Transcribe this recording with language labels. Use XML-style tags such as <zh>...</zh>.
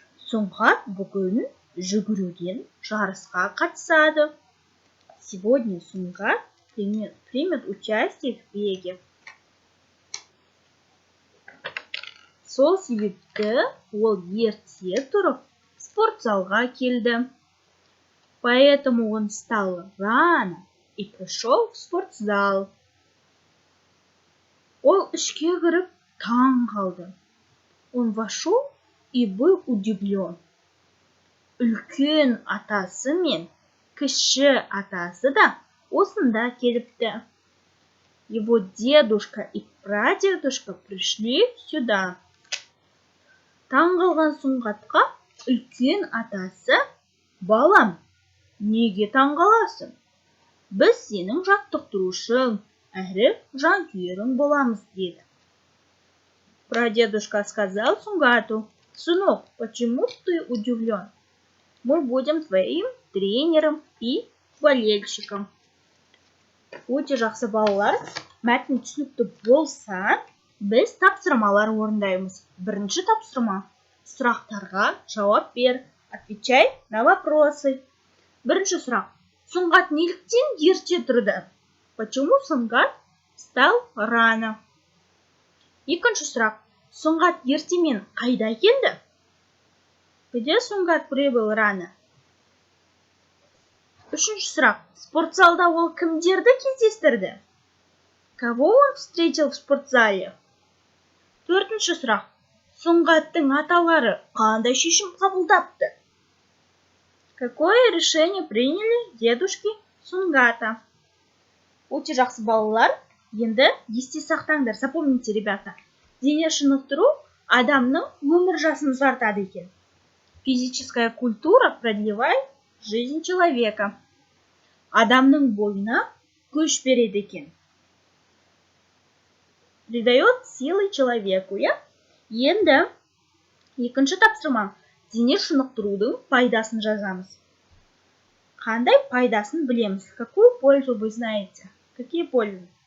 <kk>Сұңғат бүгін жүгіруден жарысқа қатысады.</kk> <ru>Сегодня Сұңғат примет участие в беге.</ru> <kk>Сол себепті ол ерте тұрып спортзалға келді.</kk> <ru>Поэтому он встал рано и пришел в спортзал.</ru> <kk>Ол ішке кіріп таң қалды.</kk> <ru>Он вошел и был удивлен.</ru> <kk>Үлкен атасы мен кіші атасы да осында келіпті.</kk> <ru>Его дедушка и прадедушка пришли сюда.</ru> <kk>Таң қалған Сұңғатқа үлкен атасы: «Балам, неге таң қаласың? Біз сенің жаттықтырушың әрі жанкүйерің боламыз», деді.</kk> <ru>Прадедушка сказал Сұңғату: «Сынок, почему ты удивлен? Мы будем твоим тренером и болельщиком».</ru> <kk>Өте жақсы балалар, мәтін түсінікті болса, біз тапсырмалар орындаймыз. Бірінші тапсырма: сұрақтарға жауап бер.</kk> <ru>Отвечай на вопросы.</ru> <kk>Бірінші сұрақ: Сұңғат неліктен ерте тұрды?</kk> <ru>Почему Сұңғат встал рано?</ru> <kk>Екінші сұрақ: Сұңғат ертемен қайда келді?</kk> <ru>Где Сұңғат прибыл рано?</ru> <kk>Үшінші сұрақ: спортзалда ол кімдерді кездестірді?</kk> <ru>Кого он встретил в спортзале?</ru> <kk>Төртінші сұрақ: Сұңғаттың аталары қандай шешім қабылдапты?</kk> <ru>Какое решение приняли дедушки Сұңғата?</ru> <kk>Өте жақсы балалар, енді есте сақтаңдар.</kk> <ru>Запомните, ребята,</ru> <kk>дене шынықтыру адамның өмір жасын ұзартады екен.</kk> <ru>Физическая культура продлевает жизнь человека.</ru> <kk>Адамның бойына күш береді екен.</kk> <ru>Придает силы человеку,</ru> <kk>Енді екінші тапсырма: дене шынықтырудың пайдасын жазамыз. Қандай пайдасын білеміз?</kk> <ru>Какую пользу вы знаете? Какие пользы?</ru>